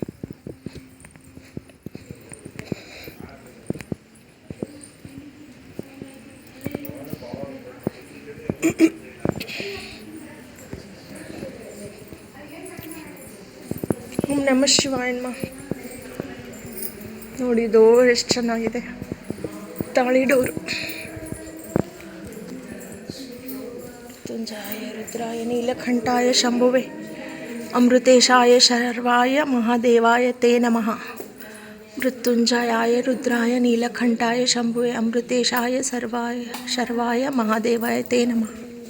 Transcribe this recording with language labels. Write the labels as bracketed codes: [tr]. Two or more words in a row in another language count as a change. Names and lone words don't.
[sa] ಓಂ ನಮಃ ಶಿವಾಯ ನಮಃ. [kn] ನೋಡಿ ಡೋರ್ ಎಷ್ಟು ಚೆನ್ನಾಗಿದೆ, ತಾಳಿ ಡೋರು. [sa] ಮೃತ್ಯುಂಜಯ ರುದ್ರಾಯ ನೀಲಕಂಠಾಯ ಶಂಭುವೆ ಅಮೃತೇಶಾಯ ಶರ್ವಾಯ ಮಹಾದೇವಾಯ ತೇ ನಮಃ. ಮೃತ್ಯುಂಜಯಾಯ ರುದ್ರಾಯ ನೀಲಕಂಠಾಯ ಶಂಭುವೆ ಅಮೃತೇಶಾಯ ಶರ್ವಾಯ ಮಹಾದೇವಾಯ ತೇ ನಮಃ.